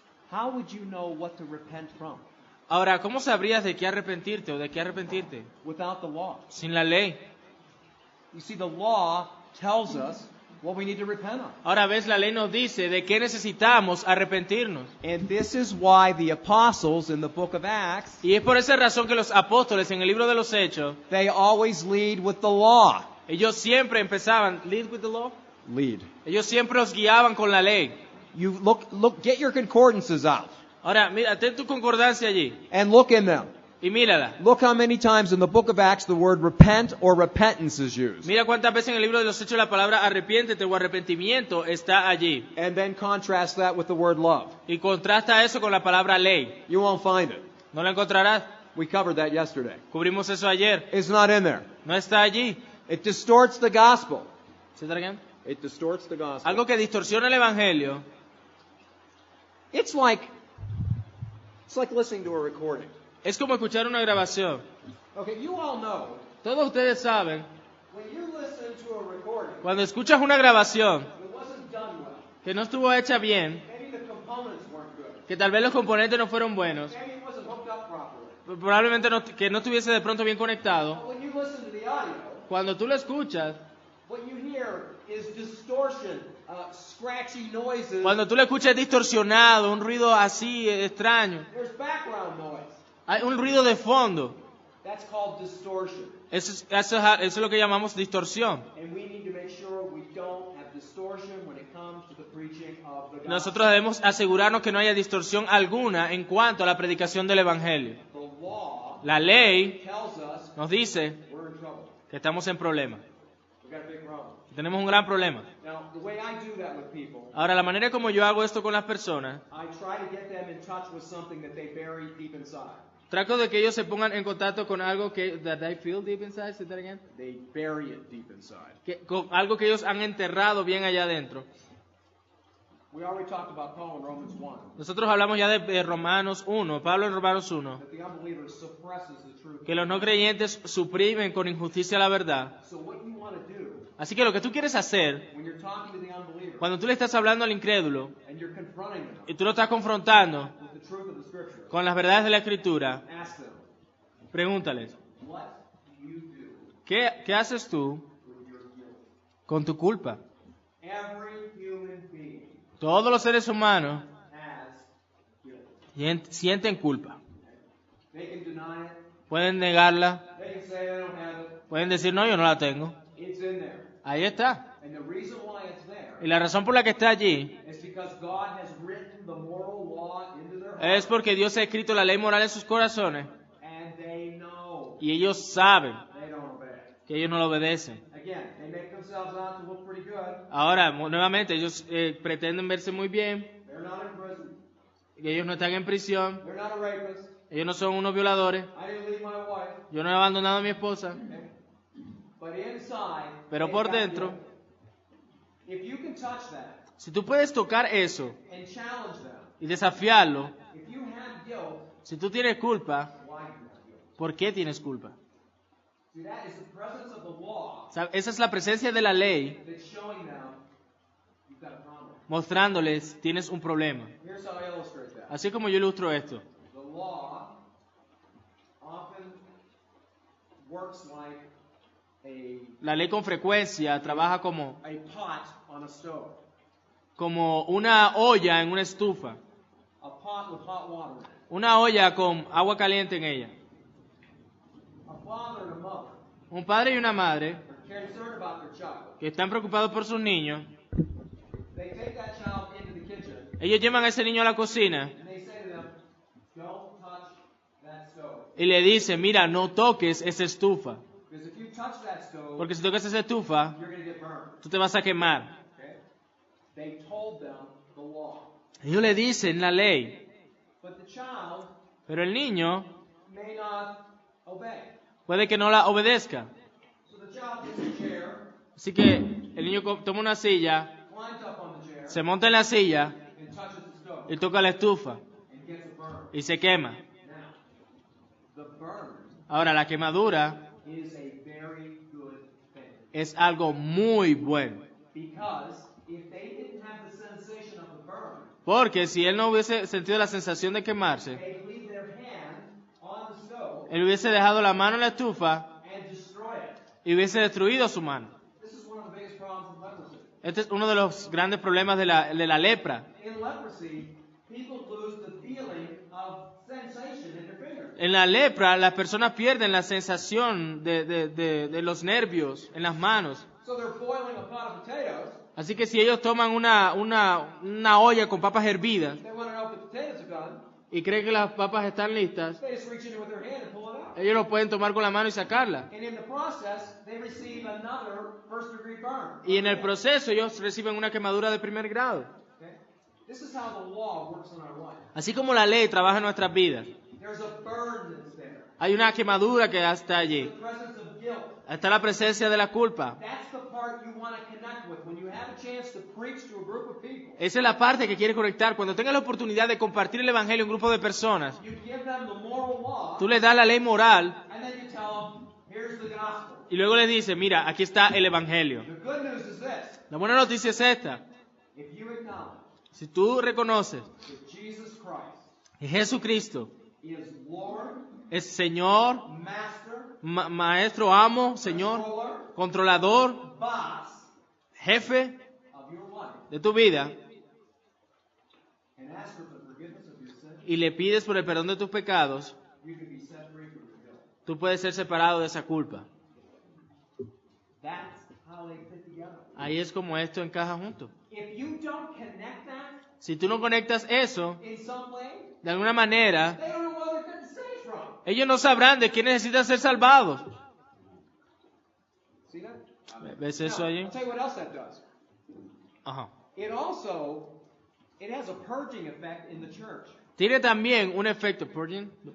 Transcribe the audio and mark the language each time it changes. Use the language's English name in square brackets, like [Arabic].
[English] How would you know what to repent from [Spanish] Ahora, ¿cómo sabrías de qué arrepentirte o de qué arrepentirte? [English] without the law? [Spanish] Sin la ley. [English] You see, the law tells us what we need to repent of. [Spanish] Ahora ves, la ley nos dice de qué necesitamos arrepentirnos. [English] And this is why the apostles in the book of Acts, [Spanish] Y es por esa razón que los apóstoles en el libro de los Hechos, [English] they always lead with the law. [Spanish] ellos siempre empezaban, [English] lead with the law. Lead. [Spanish] Ellos siempre los guiaban con la ley. [English] You look, get your concordances out [Spanish] Ahora, mira, ten tu concordancia allí [English] and look in them. [Spanish] y mírala. [English] Look how many times in the book of Acts the word repent or repentance is used. [Spanish] Mira cuántas veces en el libro de los Hechos la palabra arrepiéntete o arrepentimiento está allí. [English] And then contrast that with the word love. [Spanish] Y contrasta eso con la palabra ley. [English] You won't find it. [Spanish] No la encontrarás. [English] We covered that yesterday. [Spanish] Cubrimos eso ayer. [English] It's not in there. [Spanish] No está allí. [English] It distorts the gospel. [Spanish] ¿Sí, Targan? [English] It distorts the gospel. [Spanish] Algo que distorsiona el evangelio. [English] It's like listening to a recording. [Spanish] Es como escuchar una grabación. [English] Okay, you all know [Spanish] Todos ustedes saben, [English] when you listen to a recording [Spanish] cuando escuchas una grabación [English] that wasn't done well, [Spanish] que no estuvo hecha bien, [English] maybe the components weren't good, [Spanish] que tal vez los componentes no fueron buenos, [English] maybe it wasn't hooked up properly. [Spanish] probablemente que no estuviese de pronto bien conectado, [English] But when you listen to the audio, [Spanish] cuando tú lo escuchas, [English] what you hear is distortion, scratchy noises. [Spanish] cuando tú lo escuchas es distorsionado, un ruido así extraño, [English] There's background noise. [Spanish] hay un ruido de fondo. [English] That's called distortion. [Spanish] Eso es lo que llamamos distorsión. [English] And we need to make sure we don't have distortion when it comes to the preaching of the gospel. [Spanish] Nosotros debemos asegurarnos que no haya distorsión alguna en cuanto a la predicación del Evangelio. [English] The law [Spanish] La ley [English] tells us [Spanish] nos dice [English] we're in trouble. [Spanish] que estamos en problema. [English] We've got a big problem. [Spanish] Tenemos un gran problema. [English] Now, the way I do that with people, [Spanish] Ahora, la manera como yo hago esto con las personas, [English] I try to get them in touch with something that they bury deep inside. [Spanish] trato de que ellos se pongan en contacto con algo que [English] that they feel deep inside, say that again. They bury it deep inside. [Spanish] Con algo que ellos han enterrado bien allá adentro. [English] We already talked about Paul in Romans 1, [Spanish] Nosotros hablamos ya de Romanos 1, Pablo en Romanos 1, [English] that the unbeliever suppresses the truth. [Spanish] que los no creyentes suprimen con injusticia la verdad. [English] So what you want to do [Spanish] Así que lo que tú quieres hacer, [English] when you're talking to the unbeliever [Spanish] cuando tú le estás hablando al incrédulo [English] and you're confronting them [Spanish] y tú lo estás confrontando [English] with the truth of the Scripture, [Spanish] con las verdades de la Escritura, [English] ask them, [Spanish] pregúntales, [English] what do you do [Spanish] ¿qué haces tú [English] with your guilt? [Spanish] con tu culpa? [English] Every human being [Spanish] Todos los seres humanos [English] has guilt. [Spanish] sienten culpa. [English] They can deny it. [Spanish] Pueden negarla, [English] They can say they don't have it. [Spanish] pueden decir, no, yo no la tengo. [English] It's in there. [Spanish] Ahí está. [English] And the reason why it's there [Spanish] Y la razón por la que está allí [English] is because God has written the moral law into their hearts, [Spanish] es porque Dios ha escrito la ley moral en sus corazones [English] and they know [Spanish] y ellos saben [English] they don't obey. [Spanish] que ellos no lo obedecen. [English] Again, they make themselves out to look pretty good. [Spanish] Ahora, nuevamente, ellos pretenden verse muy bien, [English] They're not in prison. [Spanish] que ellos no están en prisión, [English] They're not a rapist. [Spanish] ellos no son unos violadores, [English] I didn't leave my wife. [Spanish] yo no he abandonado a mi esposa, [English] Okay? But inside, [Spanish] pero [English] they've [Spanish] por [English] got [Spanish] dentro, [English] guilt. If you can touch that [Spanish] si tú puedes tocar eso [English] and challenge them, [Spanish] y desafiarlo, [English] if you have guilt, [Spanish] si tú tienes culpa, [English] why do you have guilt? [Spanish] ¿por qué tienes culpa? [English] See, that is the presence of the law [Spanish] Esa es la presencia de la ley [English] that's showing them you've got a problem. [Spanish] mostrándoles tienes un problema. [English] Here's how I illustrate that. [Spanish] Así como yo ilustro esto. [English] The law often works like [Spanish] La ley con frecuencia trabaja como [English] a pot on a stove. [Spanish] una olla en una estufa. [English] A pot with hot water in it. [Spanish] Una olla con agua caliente en ella. [English] A father and a mother [Spanish] Un padre y una madre [English] are concerned about their child. [Spanish] que están preocupados por sus niños. [English] They take that child into the kitchen [Spanish] Ellos llevan a ese niño a la cocina [English] and they say to them, don't touch that stove. [Spanish] y le dicen, mira, no toques esa estufa. [English] Because if you touch that stove, [Spanish] Porque si tocas esa estufa, [English] you're going to get burned. [Spanish] tú te vas a quemar. [English] Okay? They told them the law. [Spanish] Ellos le dicen la ley. [English] But the child [Spanish] Pero el niño [English] may not obey. [Spanish] puede que no la obedezca. [English] So the child gets a chair, [Spanish] Así que el niño toma una silla, [English] climbs up on the chair, [Spanish] se monta en la silla [English] and touches the stove [Spanish] y toca la estufa [English] and gets a burn. [Spanish] y se quema. [English] Now, the burn [Spanish] Ahora, la quemadura [English] is a very good thing. [Spanish] es algo muy bueno. [English] Because if they didn't have the sensation of the burn, [Spanish] Porque si él no hubiese sentido la sensación de quemarse, [English] they'd leave their hand on the stove [Spanish] él hubiese dejado la mano en la estufa [English] and destroy it. [Spanish] y hubiese destruido su mano. [English] This is one of the biggest problems in leprosy. [Spanish] Este es uno de los grandes problemas de la lepra. [English] In leprosy, people lose the feeling of sensation in their fingers. [Spanish] En la lepra, las personas pierden la sensación de los nervios en las manos. [English] So they're boiling a pot of potatoes. [Spanish] Así que si ellos toman una olla con papas hervidas [English] They want to know if the potatoes are done. [Spanish] y creen que las papas están listas, [English] They just reach in with their hand and pull it out. [Spanish] ellos lo pueden tomar con la mano y sacarla. [English] And in the process, they receive another first-degree burn. [Spanish] Y en el proceso ellos reciben una quemadura de primer grado. [English] Okay? This is how the law works in our life. [Spanish] Así como la ley trabaja en nuestras vidas, [English] There's a burn that's there. [Spanish] hay una quemadura que está allí. [English] The presence of guilt. [Spanish] Está la presencia de la culpa. [English] That's the part you want to connect with when you have a chance to preach to a group of people. [Spanish] Esa es la parte que quiere conectar. Cuando tengas la oportunidad de compartir el evangelio a un grupo de personas, [English] You give them the moral law, [Spanish] tú les das la ley moral [English] and then you tell them, here's the gospel. [Spanish] y luego les dices, mira, aquí está el evangelio. [English] The good news is this. [Spanish] La buena noticia es esta. [English] If you acknowledge [Spanish] Si tú reconoces [English] that Jesus Christ [Spanish] que Jesucristo [English] is Lord, [Spanish] es Señor, [English] Master, [Spanish] Maestro, amo, Señor, [English] Controller, [Spanish] controlador, [English] boss [Spanish] jefe [English] of your life, [Spanish] de tu vida, [English] and ask for the forgiveness of your sin, [Spanish] y le pides por el perdón de tus pecados, [English] you can be set free from your guilt. [Spanish] tú puedes ser separado de esa culpa. [English] That's how they fit together. [Spanish] Ahí es como esto encaja junto. [English] If you don't connect that [Spanish] Si tú no conectas eso, [English] in some way, [Spanish] de alguna manera, [English] they don't know where they're getting saved from. [Spanish] ellos no sabrán de quién necesitan ser salvados. [English] See that? [Spanish] ¿Ves eso [English] Now, [Spanish] allí? [English] I'll tell you what else that does. Ajá. It has a purging effect in the church. [Spanish] Tiene también un efecto, purging.